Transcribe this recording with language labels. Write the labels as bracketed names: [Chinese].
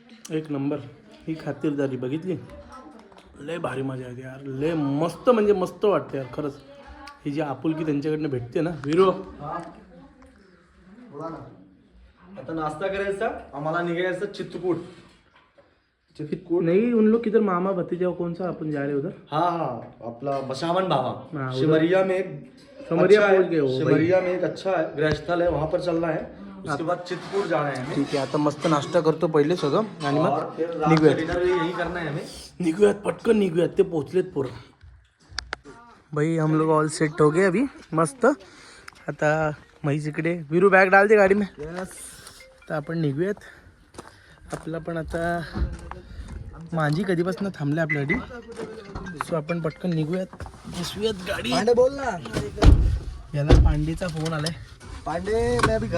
[Marathi] एक नंबर. ही खातिरदारी बघितली, लय भारी मजा येते यार, लय मस्त, म्हणजे मस्त वाटते यार खरंच. ही जी आपुलकी त्यांच्याकडनं भेटते ना. विरो आता नाश्ता करायचा, आम्हाला निघायचं चित्रकूट [Hindi] नहीं उन लोग किधर मामा भतीजा कौन सा अपन जा रहे उधर? हाँ अपना बसावन बाबा हाँ, उधर। सिमरिया में एक सिमरिया अच्छा है, पहुंच गए हो भाई। सिमरिया में एक अच्छा है गृहस्थल है, वहाँ पर चलना है। उसके बाद चित्रकूट जा रहे हैं हमें। [Marathi] ठीक आहे, आता मस्त नाश्ता करतो पहिले सगळं आणि [Hindi] और [Marathi] मग [Hindi] फिर रात का [Marathi] निघूयात [Hindi] डिनर भी यही करना है हमें। [Marathi] निघूयात पटकन निघूयात, ते पोहोचलेत पोरं। [Hindi] भाई हम लोग ऑल सेट हो गए अभी मस्त। [Marathi] आता म्हैस इकडे, वीरू [Hindi] बॅग डाल दे गाडी में। [Marathi] तर आपण निघूयात, आपला पण आता माझी कधीपासून थांबले आपल्यासाठी, सो आपण पटकन निघूयात, बसूयात गाडी। पांडे बोल ना, याला पांडेचा फोन आलाय। [Hindi] पांडे मैं अभी घर